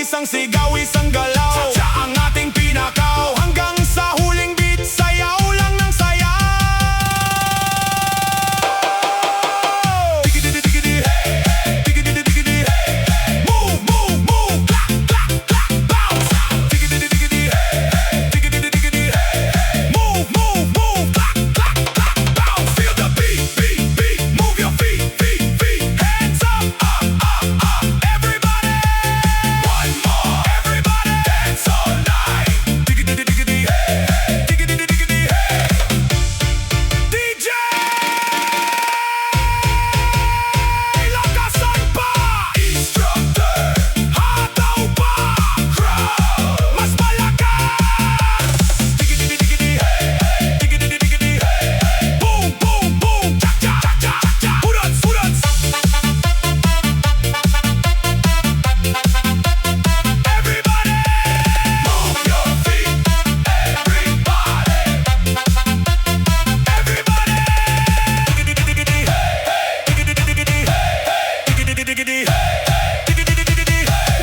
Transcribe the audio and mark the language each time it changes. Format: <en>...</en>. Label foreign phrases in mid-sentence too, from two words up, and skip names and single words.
<tl>Isang sigaw, isang galaw, Chacha ang ating pinakaw. Hanggang sa huling beat, sayaw lang ng sayaw.</tl> <en>Digidi digidi hey, digidi digidi hey, move move move, clap clap clap, bounce. Digidi digidi hey, digidi digidi hey, move move move, clap clap clap, bounce. Feel the beat beat beat, move your feet feet feet, hands up up up up, everybody. One more, everybody, dance all night. Digidi digidi hey, digidi digidi hey. DJ,</en> <tl>lakasan pa. Instructor, hataw pa. Crowd, mas malakas.</tl> <en>Digidi digidi hey, digidi digidi hey. Boom boom boom, Chacha Chacha Chacha, Budots Budots. Everybody, move your feet. Everybody, everybody. Digidi digidi hey, digidi digidi hey, digidi digidi hey, digidi digidi hey.</en>